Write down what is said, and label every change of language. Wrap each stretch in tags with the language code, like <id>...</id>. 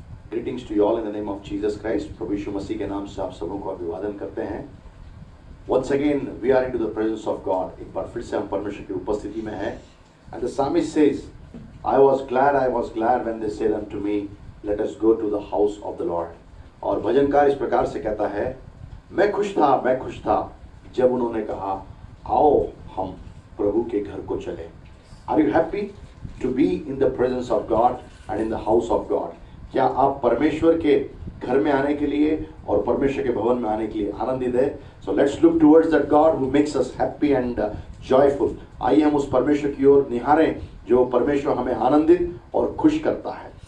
<en>greetings to you all in the name of Jesus Christ.</en> <hi>प्रभु यीशु मसीह के नाम से आप सबों को अभिवादन करते हैं.</hi> <en>Once again we are into the presence of God.</en> <hi>एक बार फिर से हम परमेश्वर की उपस्थिति में हैं.</hi> <en>And the psalmist says, I was glad when they said unto me, let us go to the house of the Lord.</en> <hi>और भजनकार इस प्रकार से कहता है, मैं खुश था जब उन्होंने कहा, आओ हम प्रभु के घर को चले.</hi> <en>Are you happy to be in the presence of God and in the house of God?</en> <hi>क्या आप परमेश्वर के घर में आने के लिए और परमेश्वर के भवन में आने के लिए आनंदित है?</hi> <en>So let's look towards that God who makes us happy and joyful.</en> <hi>आइए हम उस परमेश्वर की ओर निहारें जो परमेश्वर हमें आनंदित और खुश करता है.</hi>